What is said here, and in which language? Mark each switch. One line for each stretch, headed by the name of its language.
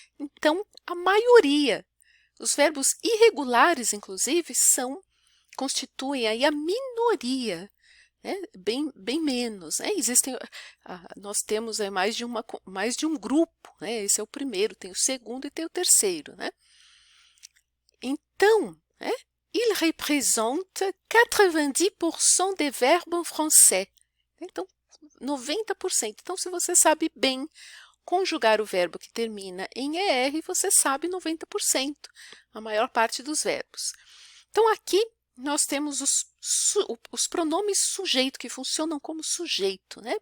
Portuguese: Então, a maioria, os verbos irregulares, inclusive, constituem aí a minoria, né? Bem menos. Né? Nós temos mais de um grupo, né? Esse é o primeiro, tem o segundo e tem o terceiro, né? Então, né,
French: il représente 90% des verbes en français.
Portuguese: Então, 90%. Então, se você sabe bem conjugar o verbo que termina em ER, você sabe 90%, a maior parte dos verbos. Então, aqui nós temos os pronomes sujeito, que funcionam como sujeito, né?